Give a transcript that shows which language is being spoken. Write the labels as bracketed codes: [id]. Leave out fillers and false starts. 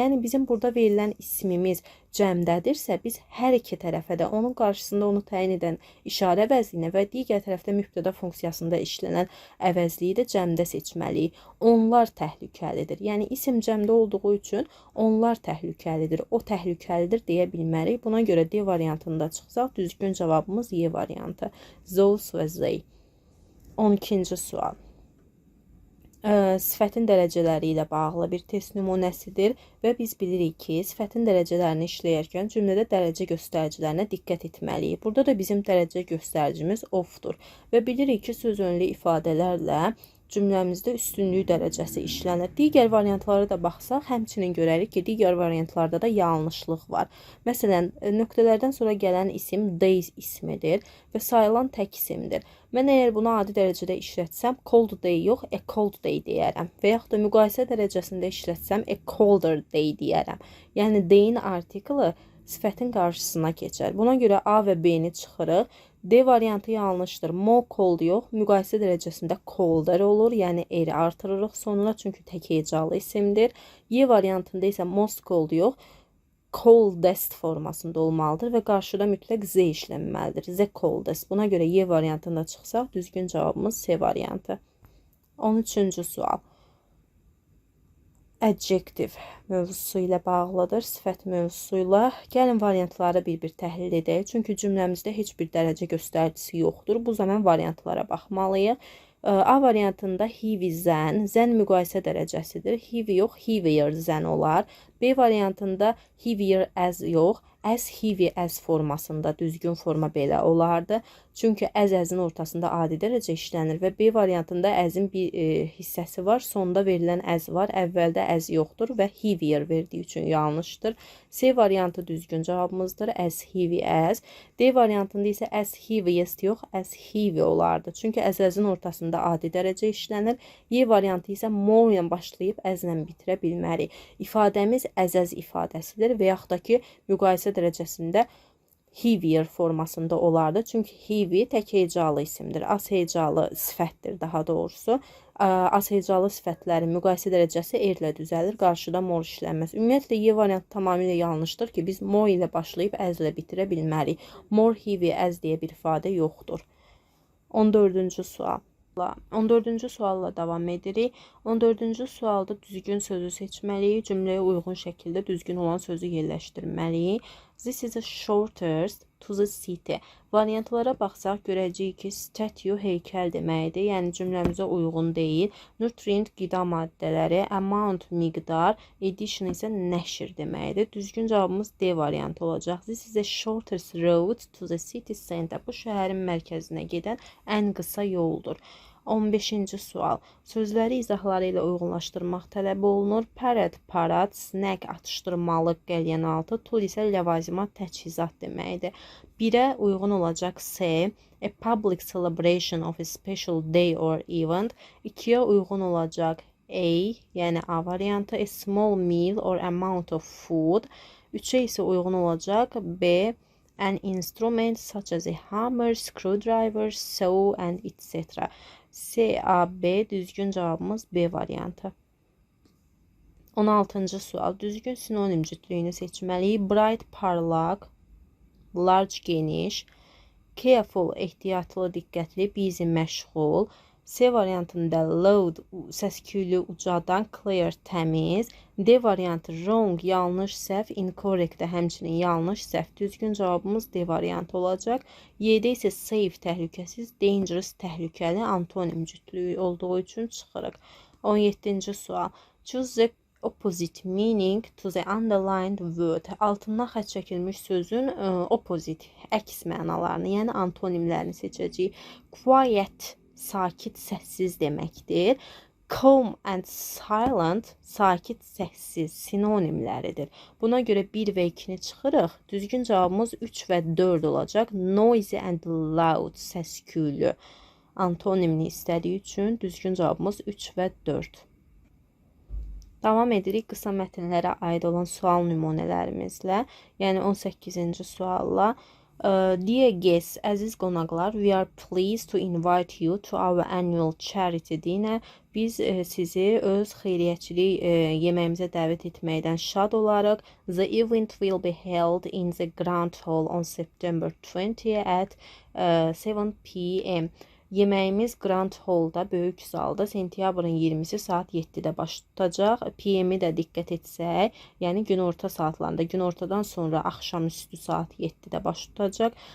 [az] Yəni, bizim burada verilən ismimiz cəmdədirsə, biz hər iki tərəfə də onun qarşısında onu təyin edən işarə əvəzliyinə və digər tərəfdə mübtəda funksiyasında işlənən əvəzliyi də cəmdə seçməliyik. Onlar təhlükəlidir. Yəni, isim cəmdə olduğu üçün onlar təhlükəlidir, o təhlükəlidir deyə bilmərik. Buna görə D variantında çıxsaq, düzgün cavabımız Y variantı. Those və they. 12-ci sual. Sifətin dərəcələri ilə bağlı bir test nümunəsidir və biz bilirik ki, sifətin dərəcələrini işləyərkən cümlədə dərəcə göstəricilərinə diqqət etməliyik. Burada da bizim dərəcə göstəricimiz of-dur və bilirik ki, söz önlü ifadələrlə cümləmizdə üstünlük dərəcəsi işlənir. Digər variantlara da baxsaq, həmçinin görərik ki, digər variantlarda da yanlışlıq var. Məsələn, nöqtələrdən sonra gələn isim they ismidir və sayılan tək isimdir. Mən əgər bunu adi dərəcədə işlətsəm, cold day yox, [en] a cold day [az] deyərəm. Və yaxud da müqayisə dərəcəsində işlətsəm, [en] a colder day [az] deyərəm. Yəni, day'in artiklı sifətin qarşısına keçər. Buna görə A və B-ni çıxırıq. D variantı yanlışdır. [en] More cold [az] yox, müqayisə dərəcəsində colder olur. Yəni eri artırırıq sonuna, çünki tək hecalı isimdir. Y variantında isə [en] most cold [az] yox, coldest formasında olmalıdır və qarşıda mütləq Z işlənməlidir. [en] The coldest. [az] Buna görə Y variantında çıxsaq, düzgün cavabımız C variantı. 13-cü sual. Adjective mövzusu ilə bağlıdır, sifət mövzusu ilə. Gəlin variantları bir-bir təhlil edək. Çünki cümləmizdə heç bir dərəcə göstəricisi yoxdur. Bu zaman variantlara baxmalıyıq. A variantında heavy zən, zən müqayisə dərəcəsidir. Heavy yox, heavier zən olar. B variantında heavier as yox, [en] as heavy as [az] formasında, düzgün forma belə olardı. Çünki əzin ortasında adi dərəcə işlənir və B variantında əzin bir hissəsi var, sonda verilən əz var, əvvəldə əz yoxdur və heavier verdiyi üçün yanlışdır. C variantı düzgün cavabımızdır, [en] as heavy as. [az] D variantında isə as heaviest yox, as heavy olardı. Çünki əzin ortasında adi dərəcə işlənir. Y variantı isə more ilə başlayıb əzlə bitirə bilmərik. İfadəmiz əzəz ifadəsidir və yaxud da ki, müqayisə dərəcəsində heavier formasında olardı. Çünki heavy tək hecalı isimdir. Az hecalı sifətdir daha doğrusu. Az hecalı sifətlərin müqayisə dərəcəsi erlə düzəlir. Qarşıda more işlənməz. Ümumiyyətlə, Y variantı tamamilə yanlışdır ki, biz more ilə başlayıb əzlə bitirə bilmərik. [en] More heavy as [az] deyə bir ifadə yoxdur. 14-cü sual. 14-cü sualla davam edirik. 14-cü sualda düzgün sözü seçməliyik. Cümləyə uyğun şəkildə düzgün olan sözü yerləşdirməliyik. [en] This is a shortest to the city. [az] Variantlara baxsaq görəcəyik ki, statue heykəl deməkdir. Yəni cümləmizə uyğun deyil. Nutrient qida maddələri, amount miqdar, edition isə nəşr deməkdir. Düzgün cavabımız D variantı olacaq. [en] This is a shortest road to the city center. [az] Bu şəhərin mərkəzinə gedən ən qısa yoldur. 15-ci sual. Sözləri izahları ilə uyğunlaşdırmaq tələb olunur. Parad, parad, snack, atışdırmalıq, qəlyanaltı, tool isə ləvazimat, təchizat deməkdir. 1-ə uyğun olacaq [en] C, a public celebration of a special day or event. [az] 2-yə uyğun olacaq A, yəni A variantı, [en] a small meal or amount of food. [az] 3-ə isə uyğun olacaq [en] B, an instrument such as a hammer, screwdriver, saw and etc. [az] C, A, B düzgün cavabımız B variantı. 16-cı sual. Düzgün sinonim cütlüyünü seçməliyik. Bright, parlaq, large, geniş, careful, ehtiyatlı, diqqətli, busy, məşğul. C variantında loud, səs-küylü, ucadan, clear, təmiz. D variantı wrong, yanlış, səhv, incorrect, həmçinin yanlış, səhv. Düzgün cavabımız D variantı olacaq. Y-də isə safe, təhlükəsiz, dangerous, təhlükəli, antonim cütlüyü olduğu üçün çıxırıq. 17-ci sual. [en] Choose the opposite meaning to the underlined word. [az] Altından xətt çəkilmiş sözün opposite, əks mənalarını, yəni antonimlərini seçəcəyik. Quiet, sakit, səssiz deməkdir. [en] Calm and silent, [az] sakit, səssiz sinonimləridir. Buna görə 1 və 2-ni çıxırıq. Düzgün cavabımız 3 və 4 olacaq. [en] Noisy and loud, [az] səs-küylü. Antonimini istədiyi üçün düzgün cavabımız 3 və 4. Davam edirik qısa mətnlərə aid olan sual nümunələrimizlə. Yəni 18-ci sualla. [en] Dear guests, [az] əziz qonaqlar, [en] we are pleased to invite you to our annual charity dinner. [az] Biz sizi öz xeyriyyəçilik yeməyimizə dəvət etməkdən şad olarıq. [en] The event will be held in the Grand Hall on September 20 at 7 p.m. [az] Yeməyimiz Grand Hall'da, böyük zalda sentyabrın 20-si saat 7-də baş tutacaq. PM-i də diqqət etsək, yəni günorta saatlarında, günortadan sonra axşamüstü saat 7-də baş tutacaq.